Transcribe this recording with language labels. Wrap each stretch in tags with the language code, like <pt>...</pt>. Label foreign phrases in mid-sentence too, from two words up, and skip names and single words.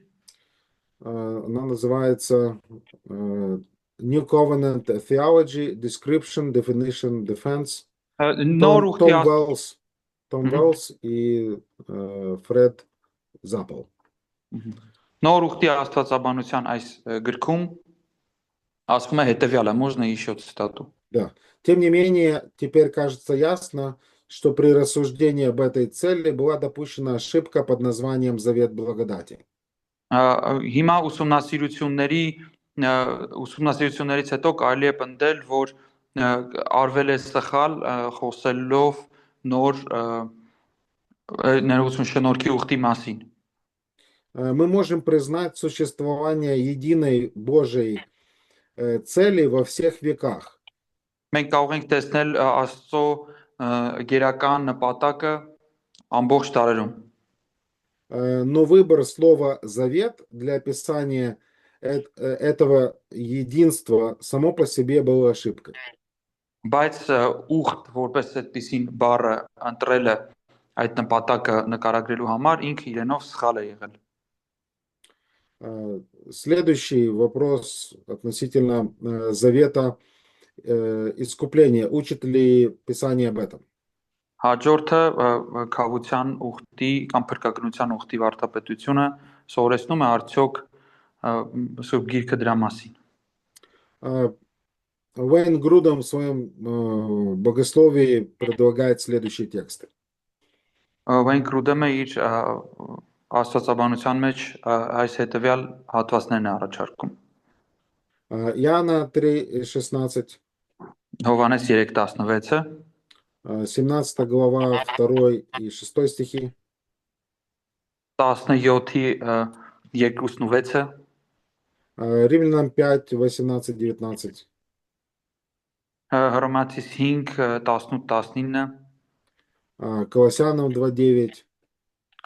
<ru>Она называется New Covenant Theology, Description, Definition, Defense.</ru> <hy>Նոր ուխտի</hy> <ru>Том Велс и Фред Заппел.</ru> <hy>Նոր ուխտի աստվածաբանության այս գրքում ասվում է հետևյալը,</hy> <ru>можно еще цитату. Да. Тем не менее, теперь кажется ясно, что при рассуждении об этой цели была допущена ошибка под названием Завет благодати.</ru> <hy>Հիմա ուսումնասիրություններից հետո կարելի է պնդել, որ արվել է սխալ խոսելով նոր ներողություն շնորհքի ուխտի մասին։</hy> <ru>Мы можем признать существование единой Божьей цели во всех веках.</ru> <hy>Մենք կարող ենք տեսնել Աստծո գերական նպատակը ամբողջ տարերում։</hy> <ru>Но выбор слова «завет» для описания этого единства само по себе было ошибкой.</ru> <hy>Բայց ուխտ որպես այդպիսին բառը ընտրելը այդ նպատակը նկարագրելու համար ինքը իրենով սխալ է եղել։</hy> <ru>Следующий вопрос относительно завета искупления. Учит ли Писание об этом?</ru> <hy>Հաջորդը քավության ուխտի կամ փրկագնության ուխտի վարդապետությունը սովորեցնում է արդյոք Սուրբ Գիրքը դրա մասին։</hy> <ru>Вейн Грудом в своем богословии предлагает следующие тексты.</ru> <hy>Վեն Կրուդեմը իր աստվածաբանության մեջ այս հետևյալ հատվածներն է առաջարկում։</hy> <ru>Иоанна 3:16,</ru> <hy>Հովհաննես 3:16-ը,</hy> <ru>17 глава 2 и 6 стихи,</ru> <hy>17-ի 2-6-ը,</hy> <ru>Римлянам 5:18-19,</ru> <hy>Հռոմեացիս 5:18-19,</hy> <ru>Колоссянам 2:9,</ru>